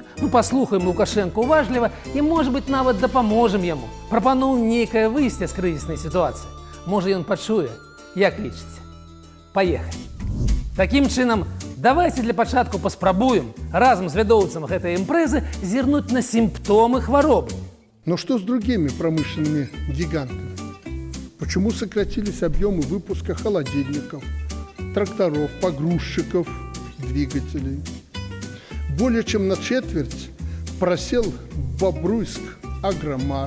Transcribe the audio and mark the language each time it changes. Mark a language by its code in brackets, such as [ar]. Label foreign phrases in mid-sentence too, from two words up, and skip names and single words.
[be] Мы паслухаем Лукашэнку уважліва і, можа быць, нават дапаможам яму. Прапануем нейкае выйсце з крызіснай сітуацыі. Можа, ён пачуе, як лічыце. Паехалі. Такім чынам, давайте для пачатку паспрабуем разам з вядоўцам гэтай імпрэзы зірнуць на сімптомы хваробы. [ru] Но что с другими промышленными гигантами? Почему сократились объемы выпуска холодильников, тракторов, погрузчиков, двигателей? Более чем на четверть просел Бобруйск Агромаш.